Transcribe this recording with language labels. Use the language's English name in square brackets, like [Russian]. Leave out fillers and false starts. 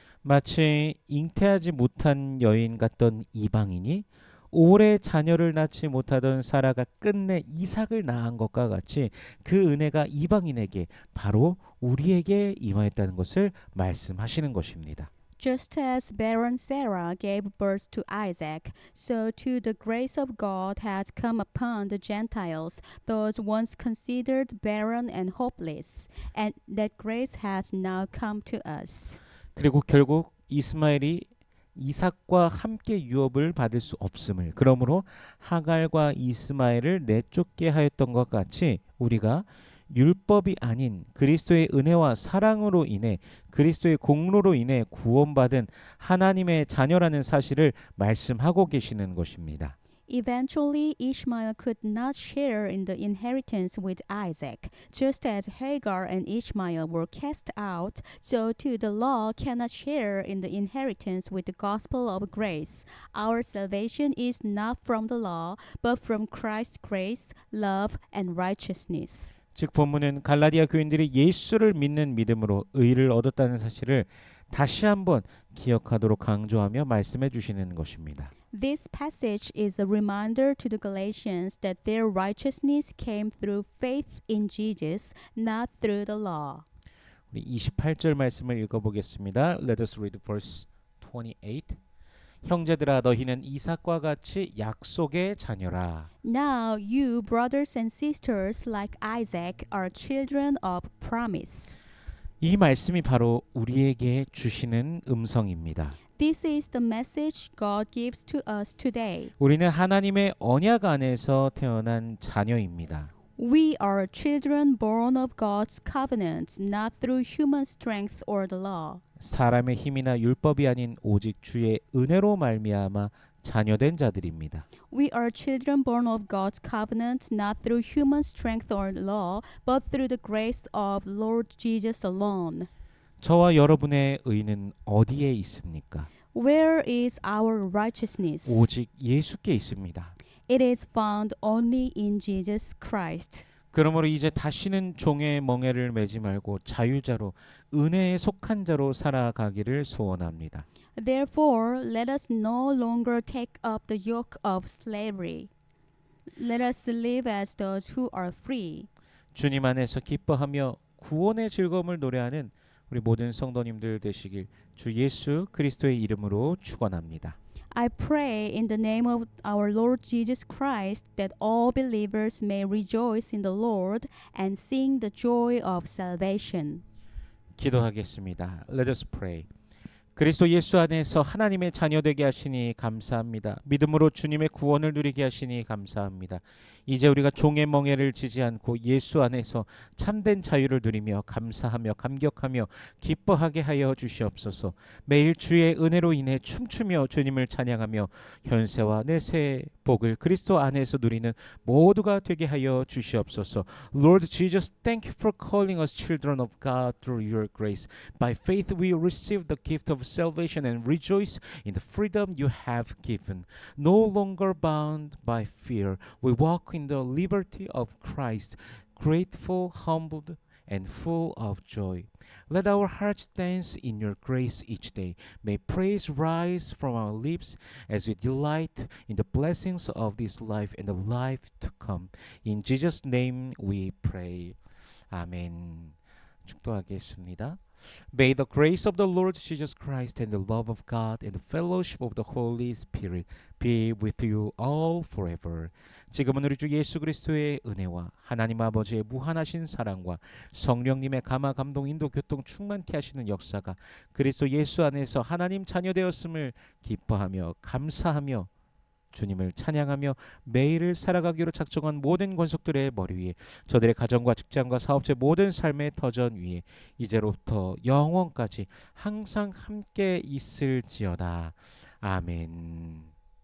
[Korean] 마치 잉태하지 못한 여인 같던 이방인이 오래 자녀를 낳지 못하던 사라가 끝내 이삭을 낳은 것과 같이 그 은혜가 이방인에게 바로 우리에게 임하였다는 것을 말씀하시는 것입니다. [English] Just as barren Sarah gave birth to Isaac, so too the grace of God has come upon the Gentiles, those once considered barren and hopeless, and that grace has now come to us. [Korean] 그리고 결국 이스마엘이 이삭과 함께 유업을 받을 수 없음을 그러므로 하갈과 이스마엘을 내쫓게 하였던 것 같이 우리가 율법이 아닌 그리스도의 은혜와 사랑으로 인해 그리스도의 공로로 인해 구원받은 하나님의 자녀라는 사실을 말씀하고 계시는 것입니다. [English] Eventually, Ishmael could not share in the inheritance with Isaac. Just as Hagar and Ishmael were cast out, so too the law cannot share in the inheritance with the gospel of grace. Our salvation is not from the law, but from Christ's grace, love, and righteousness. [Korean] 즉 본문은 갈라디아 교인들이 예수를 믿는 믿음으로 의를 얻었다는 사실을 다시 한번 기억하도록 강조하며 말씀해 주시는 것입니다. [English] This passage is a reminder to the Galatians that their righteousness came through faith in Jesus, not through the law. [Korean] 우리 28절 말씀을 읽어보겠습니다. [English] Let us read verse 28. [Korean] 형제들아 너희는 이삭과 같이 약속의 자녀라. [English] Now you, brothers and sisters, like Isaac, are children of promise. [Korean] 이 말씀이 바로 우리에게 주시는 음성입니다. [English] This is the message God gives to us today. [Korean] 우리는 하나님의 언약 안에서 태어난 자녀입니다. [English] We are children born of God's covenant, not through human strength or the law. [Korean] 사람의 힘이나 율법이 아닌 오직 주의 은혜로 말미암아 자녀된 자들입니다. [English] We are children born of God's covenant, not through human strength or law, but through the grace of Lord Jesus alone. [Korean] 저와 여러분의 의는 어디에 있습니까? [English] Where is our righteousness? [Korean] 오직 예수께 있습니다. [English] It is found only in Jesus Christ. [Korean] 그러므로 이제 다시는 종의 멍에를 매지 말고 자유자로 은혜에 속한 자로 살아가기를 소원합니다. [English] Therefore, let us no longer take up the yoke of slavery. Let us live as those who are free. [Korean] 주님 안에서 기뻐하며 구원의 즐거움을 노래하는 우리 모든 성도님들 되시길 주 예수 그리스도의 이름으로 축원합니다. [English] I pray in the name of our Lord Jesus Christ that all believers may rejoice in the Lord and sing the joy of salvation. [Korean] 기도하겠습니다. [English] Let us pray. [Korean] 그리스도 예수 안에서 하나님의 자녀 되게 하시니 감사합니다. 믿음으로 주님의 구원을 누리게 하시니 감사합니다. 이제 우리가 종의 멍에를 지지 않고 예수 안에서 참된 자유를 누리며 감사하며 감격하며 기뻐하게 하여 주시옵소서. 매일 주의 은혜로 인해 춤추며 주님을 찬양하며 현세와 내세의 복을 그리스도 안에서 누리는 모두가 되게 하여 주시옵소서. [English] Lord Jesus, thank you for calling us children of God through your grace. By faith we receive the gift of salvation and rejoice in the freedom you have given. No longer bound by fear, we walk in the liberty of Christ, grateful, humbled, and full of joy. Let our hearts dance in your grace each day. May praise rise from our lips as we delight in the blessings of this life and the life to come. In Jesus' name we pray. 아멘. [Korean] 축도하겠습니다. [English] May the grace of the Lord Jesus Christ and the love of God and the fellowship of the Holy Spirit be with you all forever. [Korean] 지금은 우리 주 예수 그리스도의 은혜와 하나님 아버지의 무한하신 사랑과 성령님의 감화 감동 인도 교통 충만케 하시는 역사가 그리스도 예수 안에서 하나님 자녀 되었음을 기뻐하며 감사하며 주님을 찬양하며 매일을 살아가기로 작정한 모든 권속들의 머리 위에 저들의 가정과 직장과 사업체 모든 삶의 터전 위에 이제로부터 영원까지 항상 함께 있을지어다. 아멘.